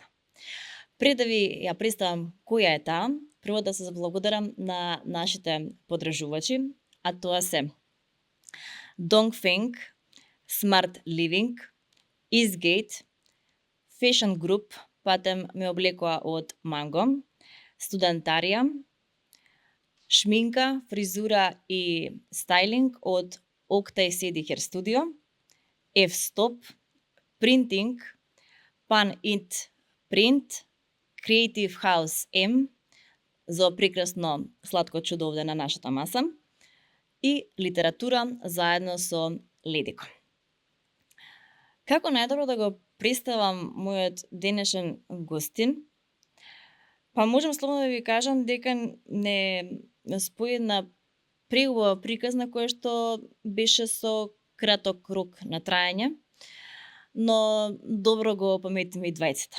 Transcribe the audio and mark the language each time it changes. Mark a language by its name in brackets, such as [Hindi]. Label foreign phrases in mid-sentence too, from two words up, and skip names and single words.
[Macedonian] Пред да ви ја представам која е таа, прво да се заблагодарам на нашите подржувачи, а тоа се Dongfeng, Smart Living, Eastgate, Fashion Group, патем ме облекоа од Манго, Студентарија, шминка, фризура и стайлинг од Octai City Hair Studio, F-Stop, Printing, Pan It Print, Creative House M, за прекрасно сладко чудо овде на нашата маса, и литература заедно со Ледико. Како најдобро да го представам мојот денешен гостин? Па можам слободно да ви кажам дека не спои една преубава приказна која што беше со краток рок на траење, но добро го паметиме и двајцата.